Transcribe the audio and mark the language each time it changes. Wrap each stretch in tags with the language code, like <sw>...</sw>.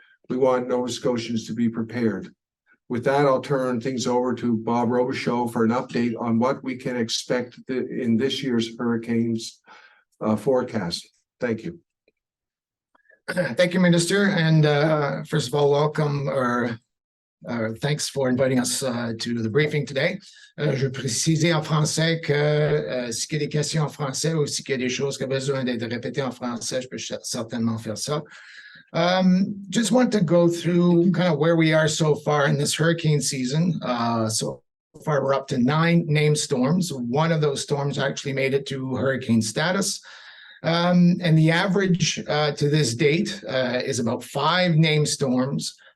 <en>We want Nova Scotians to be prepared. With that, I'll turn things over to Bob Robichaud for an update on what we can expect in this year's hurricanes forecast. Thank you. Thank you, Minister. And first of all, welcome or thanks for inviting us to the briefing today.</en> <fr>Je veux préciser en français que s'il y a des questions en français ou s'il y a des choses qui ont besoin d'être répétées en français, je peux certainement faire ça.</fr> <en>Just want to go through kind of where we are so far in this hurricane season. So far, we're up to 9 named storms. One of those storms actually made it to hurricane status. And the average to this date is about 5 named storms</en>